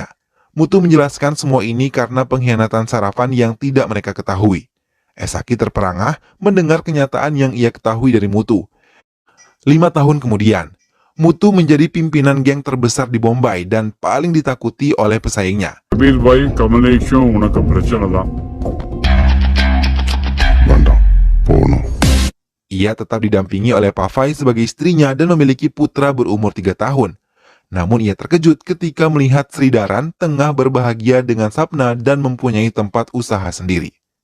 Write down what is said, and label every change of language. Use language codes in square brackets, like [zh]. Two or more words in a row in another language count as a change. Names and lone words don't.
[id] Mutu menjelaskan semua ini karena pengkhianatan Sarafan yang tidak mereka ketahui. Esaki terperangah mendengar kenyataan yang ia ketahui dari Mutu. 5 tahun kemudian, Mutu menjadi pimpinan geng terbesar di Bombay dan paling ditakuti oleh pesaingnya. [ta] கபீல் பாய் கமலேஷும் உனக்கு பிரச்சனை தான். [id] Bandang, Pono. Ia tetap didampingi oleh Pavai sebagai istrinya dan memiliki putra berumur 3 tahun. Namun ia terkejut ketika melihat Sri Daran tengah berbahagia dengan Sapna dan mempunyai tempat usaha sendiri.